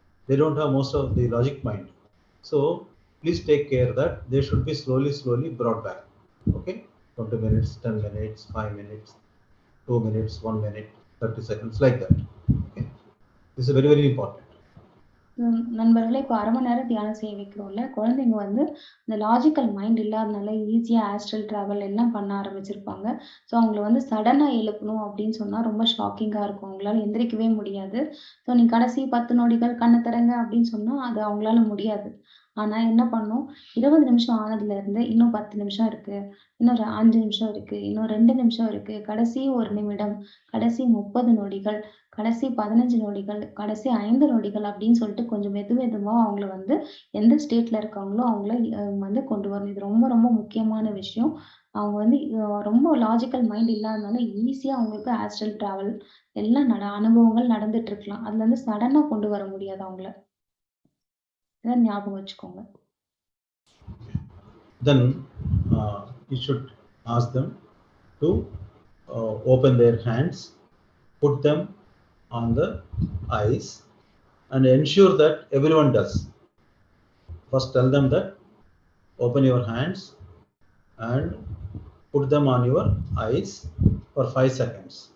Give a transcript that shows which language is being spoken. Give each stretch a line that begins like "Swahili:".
English: They don't have most of the logic mind. So please take care that they should be slowly brought back. Okay, 20 minutes, 10 minutes, 5 minutes, 2 minutes, 1 minute, 30 seconds, like that. Okay, this is very important.
Tamil: நண்பர்களே, இப்போ 1/2 மணி நேரம் தியானம் செய்ய வைக்கிறோம்ல, குழந்தைங்க வந்து இந்த logical mind இல்லாதனால ஈஸியா ஆஸ்ட்ரல் டிராவல் எல்லாம் பண்ண ஆரம்பிச்சிருப்பாங்க. ஸோ அவங்கள வந்து சடனா எழுப்பணும் அப்படின்னு சொன்னா ரொம்ப ஷாக்கிங்கா இருக்கும். அவங்களால எந்திரிக்கவே முடியாது. ஸோ நீ கடைசி 10 நொடிகள் கண்ண திறங்க அப்படின்னு சொன்னா, அது அவங்களால முடியாது. ஆனா என்ன பண்ணும், 20 நிமிஷம் ஆனதுலருந்து இன்னும் 10 நிமிஷம் இருக்கு, இன்னும் ஒரு 5 நிமிஷம் இருக்கு, இன்னும் 2 நிமிஷம் இருக்கு, கடைசி 1 நிமிடம், கடைசி 30 நொடிகள், கடைசி 15 நொடிகள், கடைசி 5 நொடிகள் அப்படின்னு சொல்லிட்டு கொஞ்சம் மெதுவா அவங்கள வந்து எந்த ஸ்டேட்ல இருக்காங்களோ அவங்கள வந்து கொண்டு வரணும். இது ரொம்ப ரொம்ப முக்கியமான விஷயம். அவங்க வந்து ரொம்ப லாஜிக்கல் மைண்ட் இல்லாதனால ஈஸியா அவங்களுக்கு ஆஸ்ட்ரல் டிராவல் எல்லாம் அனுபவங்கள் நடந்துட்டு இருக்கலாம். அதுல இருந்து சடனா கொண்டு வர முடியாது அவங்கள. இதை ஞாபகம் வச்சுக்கோங்க.
English: Then you should ask them to open their hands, put them on the eyes, and ensure that everyone does. First tell them that open your hands and put them on your eyes for 5 seconds.